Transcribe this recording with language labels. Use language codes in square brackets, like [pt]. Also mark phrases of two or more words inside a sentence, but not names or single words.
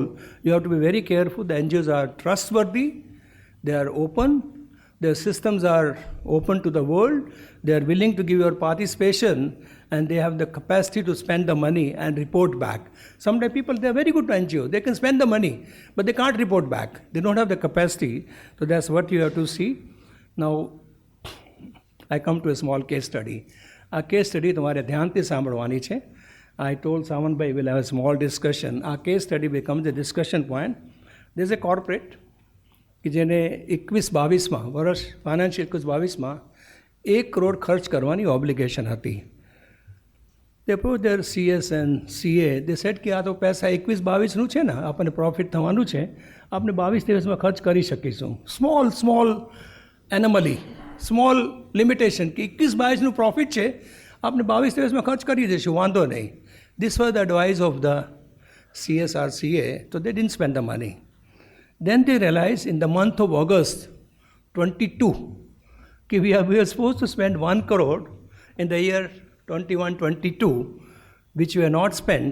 [en] You have to be very careful. The NGOs are trustworthy, they are open, their systems are open to the world, they are willing to give your participation, and they have the capacity to spend the money and report back. Sometimes people, they are very good to NGO, they can spend the money, but they can't report back. They don't have the capacity. So that's what you have to see. Now, I come to a small case study. [gu] આ [en] case study [gu] તમારે ધ્યાનથી સાંભળવાની છે. [en] I told Samanbhai we'll have a small discussion. [gu] આ [en] case study becomes a discussion point. There's a corporate [gu] કે જેને 21-22માં વર્ષ ફાઇનાન્શિયલ 21-22માં 1 કરોડ ખર્ચ કરવાની ઓબ્લિગેશન હતી. [en] They approached their CS and CA. They said [gu] કે આ તો પૈસા 21-22નું છે ને, આપણને પ્રોફિટ થવાનું છે, આપણે 22-23માં ખર્ચ કરી શકીશું. [en] small anomaly, small limitation [gu] કે 21-22નું પ્રોફિટ છે, આપણે 22-23માં ખર્ચ કરી દઈશું, વાંધો નહીં. [en] This was the advice of the CSR CA, so they didn't spend the money. Then they realized in the month of August 22 that we are supposed to spend 1 crore in the year 21-22, which we have not spent.